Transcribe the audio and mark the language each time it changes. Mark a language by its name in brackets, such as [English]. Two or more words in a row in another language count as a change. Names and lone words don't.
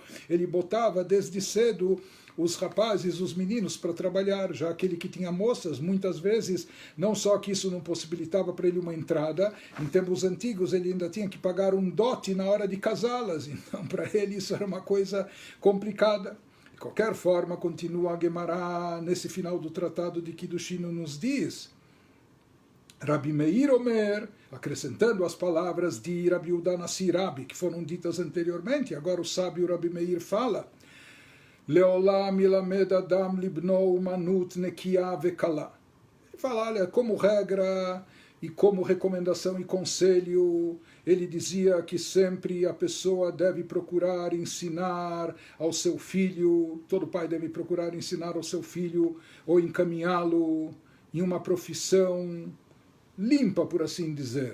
[Portuguese] Ele botava desde cedo os rapazes, os meninos para trabalhar, já aquele que tinha moças, muitas vezes, não só que isso não possibilitava para ele uma entrada, em tempos antigos ele ainda tinha que pagar um dote na hora de casá-las, então para ele isso era uma coisa complicada. De qualquer forma, continua a Gemara nesse final do tratado de Kiddushin nos diz, Rabi Meir Omer, acrescentando as palavras de Rabi Yehuda Nassi Rabi, que foram ditas anteriormente, agora o sábio Rabi Meir fala, [Hebrew] לעולם ילמד אדם לבנו אומנות נקיה וקלה. [Portuguese] Ele fala, olha, como regra e como recomendação e conselho, ele dizia que sempre a pessoa deve procurar ensinar ao seu filho, todo pai deve procurar ensinar ao seu filho ou encaminhá-lo em uma profissão limpa, por assim dizer.